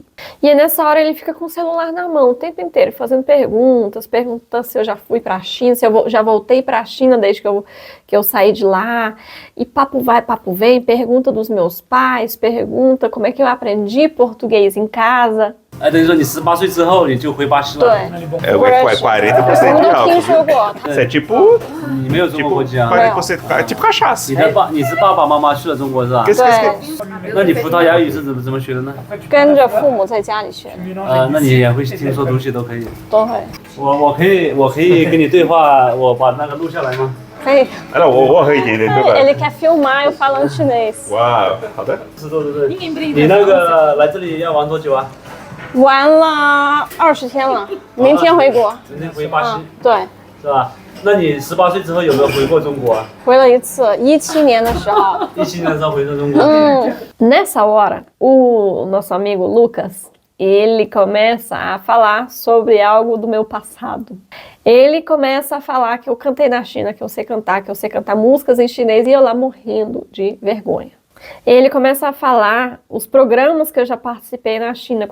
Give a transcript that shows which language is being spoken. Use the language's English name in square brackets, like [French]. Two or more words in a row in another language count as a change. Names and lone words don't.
[Portuguese] E aí, nessa hora ele fica com o celular na mão o tempo inteiro, fazendo perguntas se eu já fui para a China, se eu já voltei para a China desde que eu saí de lá. E papo vai, papo vem, pergunta dos meus pais, pergunta como é que eu aprendi português em casa. [Chinese] 哎，等于说你18岁之后你就回巴西了。对， [Portuguese] É 40% de [Chinese] 我都听说 [Portuguese] álcool. [Chinese] 过。 [Portuguese] Isso é tipo [Chinese] 你没有中国国籍啊？ [Portuguese] 40%, tipo cachaça. [Chinese] 你是爸爸妈妈去了中国是吧？ [Portuguese] Que- [Chinese] 对，那你葡萄牙语是怎么学的呢？跟着父母在家里学的，那你也会听说读写都可以。都会。我可以跟你对话，我把那个录下来吗？可以。 [Portuguese] Olha, o entender, tá Ele quer filmar eu falando chinês. Uau, tá vendo? [Chinese] 是对。你那个来这里要玩多久啊？玩了20天了，明天回国。明天回巴西，对，是吧？那你18岁之后有没有回过中国啊回了一次，17年的时候。？17年的时候回到中国。 [Portuguese] Nessa hora, o nosso amigo Lucas, ele começa a falar sobre algo do meu passado. Ele começa a falar que eu cantei na China, que eu sei cantar músicas em chinês e eu lá morrendo de vergonha. Ele começa a falar os programas que eu já participei na China.